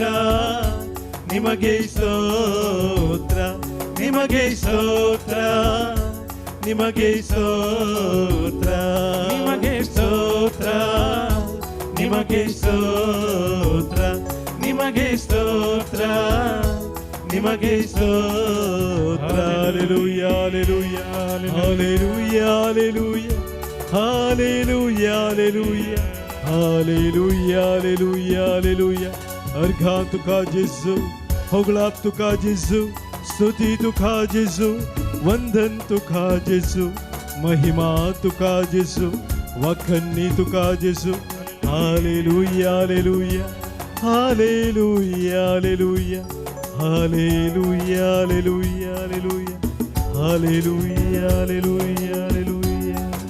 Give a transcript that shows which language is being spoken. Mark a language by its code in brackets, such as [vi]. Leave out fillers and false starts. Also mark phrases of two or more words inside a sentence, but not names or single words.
[kn] ನಿಮಗೆ ಸ್ತೋತ್ರ, ನಿಮಗೆ ಸ್ತೋತ್ರ, ನಿಮಗೆ ಸ್ತೋತ್ರ, ನಿಮಗೆ ಸ್ತೋತ್ರ, ನಿಮಗೆ ಸ್ತೋತ್ರ, ನಿಮಗೆ ಸ್ತೋತ್ರ, ನಿಮಗೆ ಸ್ತೋತ್ರ Hallelujah Hallelujah Hallelujah Hallelujah Hallelujah Hallelujah Hallelujah Hallelujah Hallelujah [kok] अर्घा तुका जेजू होगळाप तुका जेजू स्तुती तुका जेजू वंदन तुका जेजू महिमा तुका जेजू वखन्नी तुका जेजू Hallelujah Hallelujah Hallelujah Hallelujah Hallelujah Hallelujah Hallelujah Hallelujah Hallelujah Hallelujah